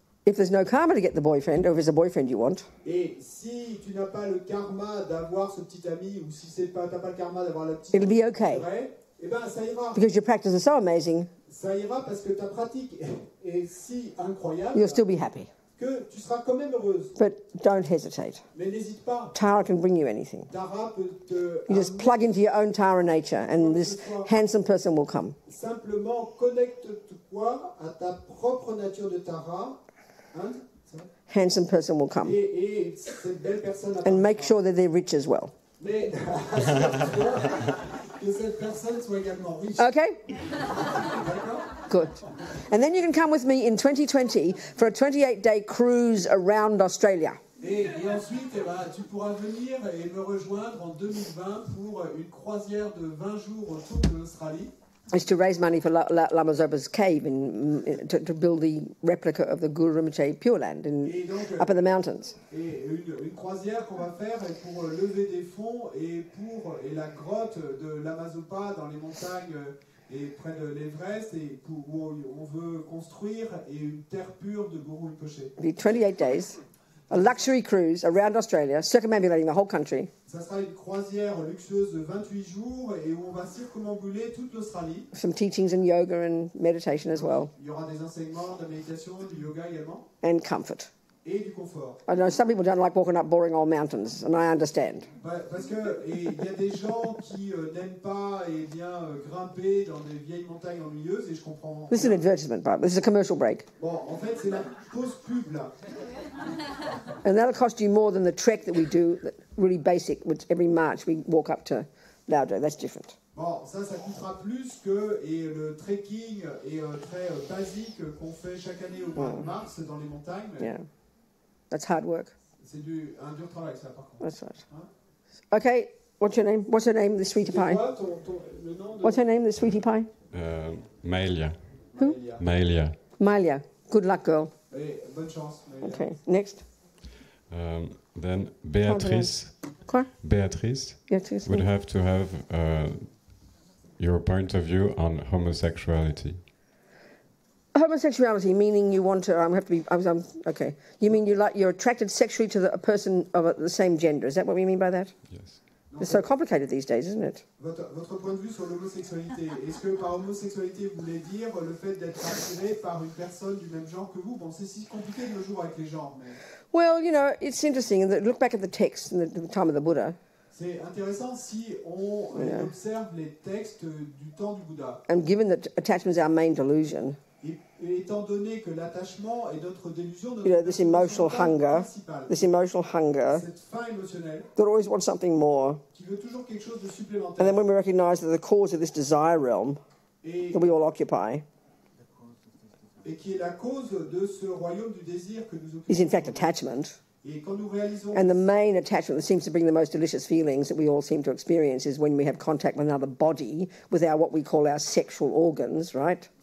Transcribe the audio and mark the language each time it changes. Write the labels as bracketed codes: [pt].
[en] If there's no karma to get the boyfriend, or if it's a boyfriend you want, [fr] Et si tu n'as pas le karma d'avoir ce petit ami, ou si c'est pas, t'as pas le karma d'avoir la petite [en] it'll be [fr] amie, [en] okay. [fr] eh ben ça ira. [en] Because your practice is so amazing, [fr] Ça ira parce que ta pratique est si incroyable [en] you'll still be happy. [fr] que tu seras quand même heureuse. [en] But don't hesitate. [fr] Mais n'hésite pas. [en] Tara can bring you anything. [fr] Tara peut te [en] You just plug into your own Tara nature, and this handsome person will come. [fr] simplement connecte-toi à ta propre nature de Tara, hein, [en] Handsome person will come. [fr] et cette belle personne [en] And make sure that they're rich as well. [fr] Mais assure-toi que cette personne soit également riche. [en] Okay? [fr] D'accord? [en] Good. And then you can come with me in 2020 for a 28-day cruise around Australia. [fr] Et ensuite, eh ben, tu pourras venir et me rejoindre en 2020 pour une croisière de 20 jours autour de l'Australie. [en] It's to raise money for Lama Zopa's cave to build the replica of the Guru Rinpoche Pure Land [fr] Et donc, [en] up in the mountains. [fr] Et une croisière qu'on va faire pour lever des fonds et la grotte de Lama Zopa dans les montagnes et près de l'Everest, et où on veut construire une terre pure de Guru Rinpoche. [en] It'll be 28 days, a luxury cruise around Australia, circumambulating the whole country. [fr] Ça sera une croisière luxueuse de 28 jours et où on va circumambuler toute l'Australie. [en] Some teachings in yoga and meditation as well, [fr] Il y aura des enseignements de méditation, du yoga également, [en] and comfort. [fr] et du confort. [en] I know some people don't like walking up boring old mountains, and I understand. [fr] Parce que il y a des gens qui n'aiment pas grimper dans des vieilles montagnes ennuyeuses, et je comprends. [en] This is an advertisement, but this is a commercial break. [fr] Bon, en fait, c'est la pause pub là. [en] And that'll cost you more than the trek that we do, really basic, which every March we walk up to Vajra. That's different. [fr] Bon, ça coûtera plus que le trekking très basique qu'on fait chaque année au mois de mars dans les montagnes. [en] Yeah. That's hard work. [fr] C'est un dur travail, ça, par contre. [en] That's right. [fr] Hein? [en] Okay, what's your name? What's her name, the sweetie [fr] C'est [en] pie? [fr] quoi le nom de... [en] What's her name, the sweetie pie? Maelia. Who? Maelia. Malia. Good luck, girl. [fr] Et bonne chance. [en] Okay, next. Then Beatrice. [fr] Quoi? Beatrice [en] Yes, yes. would have to have your point of view on homosexuality. Homosexuality, meaning you want to, okay. You mean you're attracted sexually to a person of the same gender. Is that what we mean by that? Yes. It's so complicated these days, isn't it? [fr] Votre point de vue sur l'homosexualité, est-ce que par homosexualité vous voulez dire le fait d'être attiré par une personne du même genre que vous? Bon, c'est si compliqué de nos jours avec les genres, mais... [en] Well, you know, it's interesting. Look back at the text in the time of the Buddha. [fr] C'est intéressant si on observe les textes du temps du Bouddha. [en] And given that attachment is our main delusion, [fr] Et étant donné que l'attachement est notre délusion, [en] this emotional hunger, [fr] cette faim émotionnelle, [en] that always wants something more. [fr] qui veut toujours quelque chose de [en] And [fr] supplémentaire. [en] then when we recognize that the cause of this desire realm [fr] Et, [en] that we all occupy [fr] et qui est la cause de ce royaume du désir que nous [en] is in [fr] occupons. [en] fact attachment. [fr] Et quand nous réalisons... [en] And the main attachment that seems to bring the most delicious feelings that we all seem to experience is when we have contact with another body, with what we call our sexual organs, right?